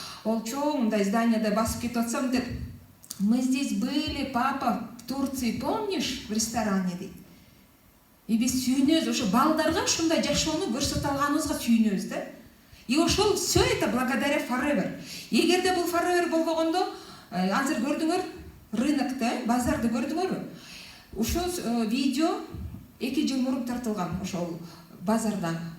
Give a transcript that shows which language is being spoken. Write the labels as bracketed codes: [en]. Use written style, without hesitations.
[ky] Ол чоң мындай зданияда басып кетип атсам деп. [ru] Мы здесь были, папа, в Турции, помнишь, в ресторане дейт. [ky] И биз сүйүнөбүз, ошо балдарга ушундай жашоону көрсөтө алганыбызга сүйүнөбүз да. И ошол [ru] все это благодаря Forever. [ky] Эгерде бул Forever болбогондо, азыр көрдүңөр, рынокто, базарды көрдүңөрбү? Ушул видео 2 жыл мурун тартылган, ошол базарда.